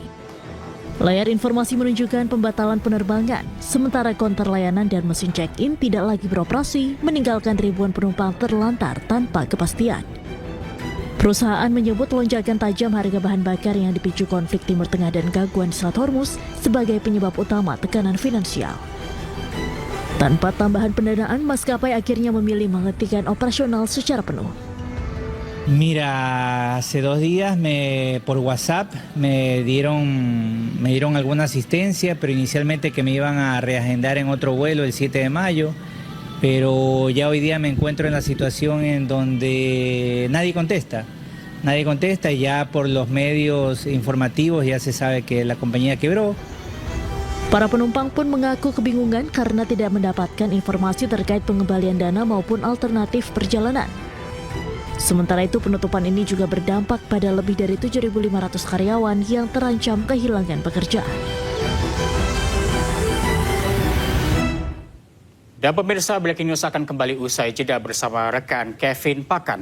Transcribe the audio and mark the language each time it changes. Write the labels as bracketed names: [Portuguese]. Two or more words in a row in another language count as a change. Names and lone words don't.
[Indonesian] Layar informasi menunjukkan pembatalan penerbangan, sementara konter layanan dan mesin check-in tidak lagi beroperasi, meninggalkan ribuan penumpang terlantar tanpa kepastian. Perusahaan menyebut lonjakan tajam harga bahan bakar yang dipicu konflik Timur Tengah dan gangguan Selat Hormuz sebagai penyebab utama tekanan finansial. Tanpa tambahan pendanaan, maskapai akhirnya memilih menghentikan operasional secara penuh. [Spanish] Mira, hace 2 días por WhatsApp me dieron alguna asistencia, pero inicialmente que me iban a reagendar en otro vuelo el 7 de mayo. Pero ya hoy día me encuentro en la situación en donde nadie contesta y ya por los medios informativos ya se sabe que la compañía quebró. [Indonesian] Para penumpang pun mengaku kebingungan karena tidak mendapatkan informasi terkait pengembalian dana maupun alternatif perjalanan. Sementara itu penutupan ini juga berdampak pada lebih dari 7.500 karyawan yang terancam kehilangan pekerjaan. Dan pemirsa, [English] Breaking News [Indonesian] akan kembali usai jeda bersama rekan Kevin Pakan.